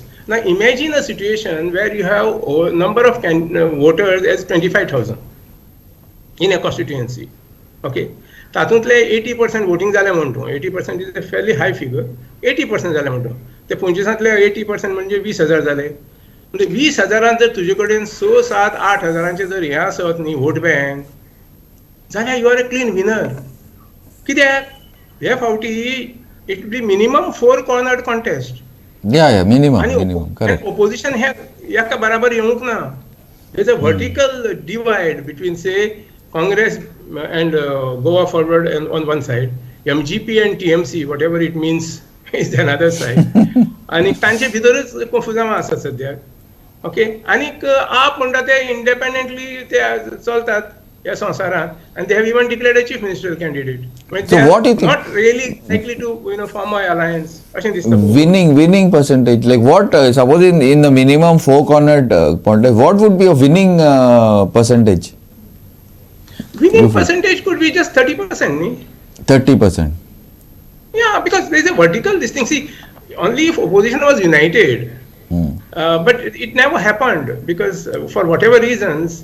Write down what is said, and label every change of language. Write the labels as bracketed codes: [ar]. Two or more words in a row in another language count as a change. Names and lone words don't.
[en] Now imagine a situation where you have a number of voters as 25,000 in a constituency. [kok] Okay, तातूंतले 80% voting जाले म्हणतो. 80% [en] is a fairly high figure. [kok] 80% जाले म्हणतो. ते 25,000तले 80% म्हणजे 20,000 जाले. म्हणजे 20,000 जर तुजे कडेन 6, 7, 8,000 जर हे आसत न्ही [en] vote bank, [kok] जाल्यार [en] you are a clean winner. [kok] कित्याक ह्या फावटी [en] it will be minimum 4 cornered contest. Yeah, minimum, correct. [kok] Opposition ह्या बराबर येवंक ना. [en] There's a vertical divide between, say, Congress and Goa Forward and on one side, MGP and TMC, whatever it means, is the another side. [kok] आणि तांचे भितरच कन्फ्युजन आसा सद्याक. ओके, आनीक आप म्हणटा ते इंडिपेंडेंटली ते चलतात ह्या संवसारांत, [en] and they have even declared a chief ministerial candidate. So what do you think? Not really likely to form an alliance. [kok] अशें दिसता. [en] Winning percentage, like what? Suppose in the minimum 4 cornered contest, what would be a winning percentage? Winning percentage could be just 30%. 30%. Yeah, because there is a vertical this thing. See, only if opposition was united, but it never happened because for whatever reasons.